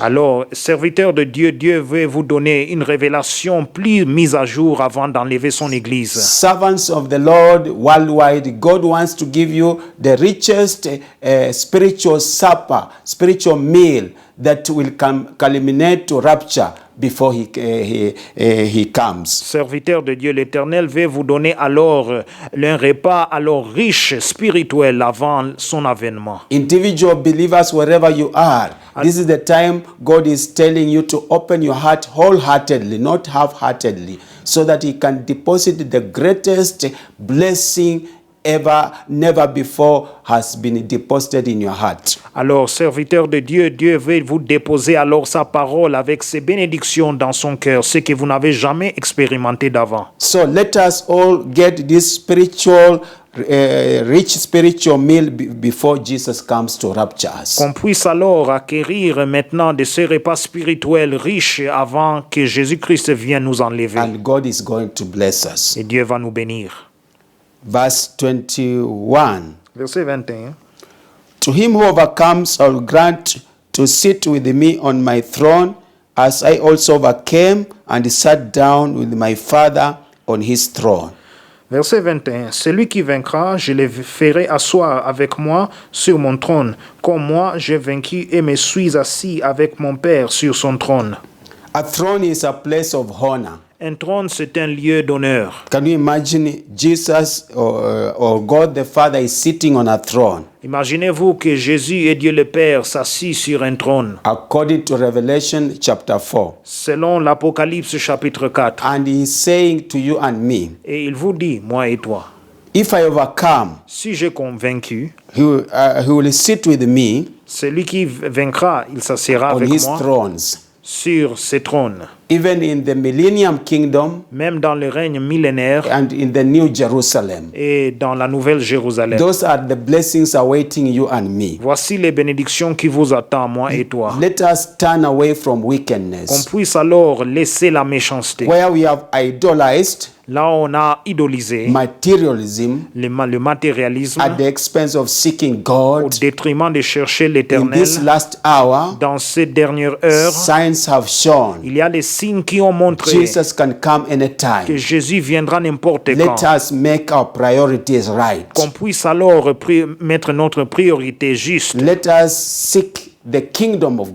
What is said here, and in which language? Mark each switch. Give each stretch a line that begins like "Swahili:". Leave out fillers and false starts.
French: Alors, serviteur de Dieu, Dieu veut vous donner une révélation plus mise à jour avant d'enlever son église.
English: Servants of the Lord worldwide, God wants to give you the richest spiritual supper, spiritual meal that will culminate to rapture before he comes.
French: Serviteur de Dieu, l'Éternel veut vous donner alors un repas alors riche spirituel avant son avènement.
English: Individual believers, wherever you are, this is the time God is telling you to open your heart wholeheartedly, not half-heartedly, so that he can deposit the greatest blessing never before has been deposited in your heart.
French: Alors, serviteur de Dieu, Dieu veut vous déposer alors sa parole avec ses bénédictions dans son cœur, ce que vous n'avez jamais expérimenté d'avant.
English: So let us all get this spiritual, rich spiritual meal before Jesus comes to rapture us.
French: Qu'on puisse alors acquérir maintenant de ce repas spirituel riche avant que Jésus-Christ vienne nous enlever.
English: And God is going to bless us.
French: Et Dieu va nous bénir.
English: Verse 21.
French: Verset 21.
English: To him who overcomes, I will grant to sit with me on my throne, as I also overcame and sat down with my Father on his throne.
French: Verset 21. Celui qui vaincra, je le ferai asseoir avec moi sur mon trône, comme moi j'ai vaincu et me suis assis avec mon Père sur son trône.
English: A throne is a place of honor.
French: Un trône, c'est un lieu d'honneur.
English: Can you imagine Jesus or God the Father is sitting on a throne?
French: Imaginez-vous que Jésus et Dieu le Père s'assit sur un trône,
English: According to Revelation chapter 4.
French: selon l'Apocalypse chapitre 4.
English: And he is saying to you and me,
French: Et il vous dit, moi et toi,
English: if I overcome,
French: si j'ai convaincu,
English: he will sit with me
French: celui qui vaincra, il s'assiera
English: on
French: avec
English: his
French: moi
English: thrones.
French: sur ses trônes.
English: Even in the millennium kingdom
French: Même dans le règne millénaire
English: and in the new Jerusalem.
French: et dans la nouvelle Jérusalem.
English: Those are the blessings awaiting you and me.
French: Voici les bénédictions qui vous attendent, moi et toi.
English: Let us turn away from
French: Qu'on
English: wickedness.
French: puisse alors laisser la méchanceté.
English: Where we have idolized
French: Là, on a idolisé
English: materialism
French: le matérialisme
English: at the expense of seeking
French: au
English: God.
French: détriment de chercher
English: In
French: l'Éternel.
English: this last hour,
French: Dans ces dernières heures,
English: signs have shown
French: il y a des signes qui ont montré
English: Jesus can come
French: que
English: anytime.
French: Jésus viendra n'importe
English: Let
French: quand.
English: us make our priorities right.
French: Qu'on puisse alors mettre notre priorité juste.
English: Let us seek the kingdom of